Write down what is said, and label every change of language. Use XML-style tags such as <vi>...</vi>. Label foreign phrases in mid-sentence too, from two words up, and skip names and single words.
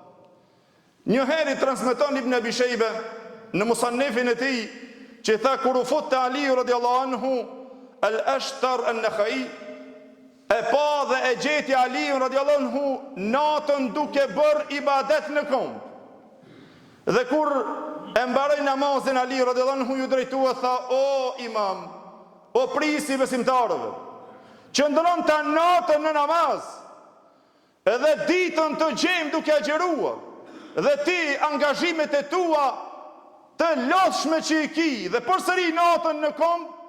<sq>Një herë transmeton Ibn Abi Shejbe në musannefin e tij që tha kur u fut te Aliu</sq> <ar>رضي الله عنه</ar> <sq>Al-Ashtar an-Nakhai, e pa dhe e gjeti Aliu</sq> <ar>رضي الله عنه</ar> <sq>natën duke bërë ibadet në komb. Dhe kur e mbaroi namazin, Aliu</sq> <ar>رضي الله عنه</ar> <sq>ju drejtua tha: "O imam, o prisi besimtarëve, qëndron ta natën në namaz, edhe ditën të gjejmë duke agjeruar, dhe ti angazhimet e tua të lodhshme që i ki, dhe përsëri natën në komb."</sq>